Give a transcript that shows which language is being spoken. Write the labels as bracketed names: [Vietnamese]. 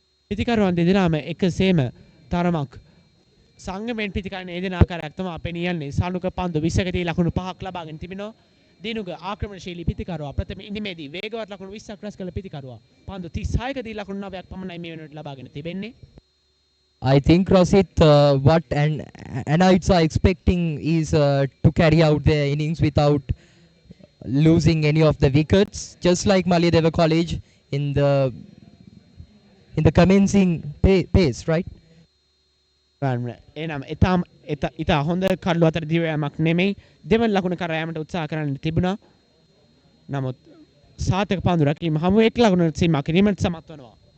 [Sinhala] පිතිකරුවන් දෙදෙනාම එකසේම තරමක් සංගමෙන් පිතිකරන ඒදෙන ආකාරයක් තමයි පෙනියන්නේ. සානුක පන්දු 20කදී ලකුණු 5ක් ලබාගෙන තිබෙනවා. දිනුග ආක්‍රමණශීලී පිතිකරුවා ප්‍රථම ඉනිමේදී වේගවත් ලකුණු 20ක් රැස් කළ පිතිකරුවා පන්දු 36කදී ලකුණු 9ක් පමණයි මේ වෙනකොට ලබාගෙන තිබෙන්නේ. [English] I think Rasit, what Anites are expecting is to carry out their innings without losing any of the wickets, just like Malideva College in the commencing pace, right? [Sinhala] එනම් ඉතා හොඳ කඩලු අතර දිවයමක් නෙමෙයි. දෙවන ලකුණ කරා යාමට උත්සාහ කරන්න තිබුණා. නමුත් සාතක පන්දු රැකීම හමු එක් ලකුණකට සීමා කිරීමට සමත් වෙනවා.